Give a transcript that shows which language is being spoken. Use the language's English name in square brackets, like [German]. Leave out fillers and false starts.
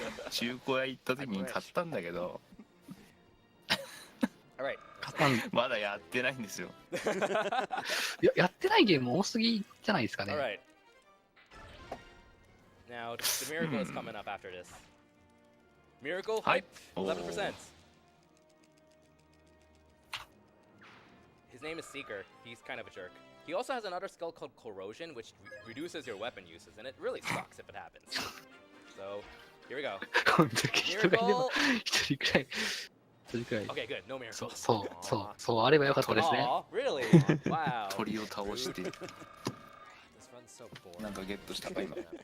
[Japanese] 中古屋行った時に買ったんだけど、 [English] All right. [Japanese] まだやってないんですよ。やってないゲーム多すぎじゃないですかね [English] All。 right. Now, the miracle is coming up after this. Miracle hype, 11%. His name is Seeker. He's kind of a jerk. He also has another skill called Corrosion, which reduces your weapon uses, and it really sucks if it happens. So, here we go. [Japanese] こんだけ人がいれば一人くらい。一人くらい。 [English] Okay, good. No miracle. [Japanese] そうあればよかったですね。 [English] Aw, really? Wow. [Japanese] 鳥を倒して、 [English] This run's so boring. [Japanese] なんかゲットしたか今。